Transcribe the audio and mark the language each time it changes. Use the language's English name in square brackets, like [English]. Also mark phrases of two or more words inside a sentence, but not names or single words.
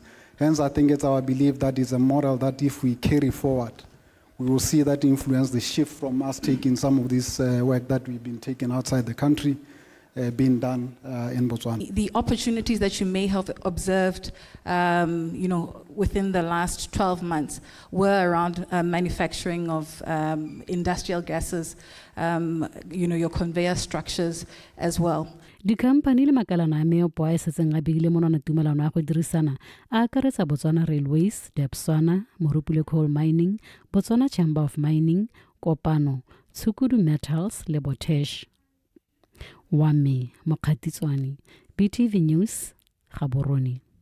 [English] Hence, I think it's our belief that is a model that if we carry forward, we will see that influence the shift from us taking some of this work that we've been taking outside the country being done in Botswana. The opportunities that you may have observed, within the last 12 months were around manufacturing of industrial gases, your conveyor structures as well. [Tswana] Dikhamphane le makalana a meopo a e setseng a begile monwana tumelano ya go dirisana a akaretsa Botswana Railways, Debswana, Morupule Coal Mining, Botswana Chamber of Mining, Kopano, Tshukudu Metals le Botesh. Wame Mokgatitswane, BTV News, Gaborone.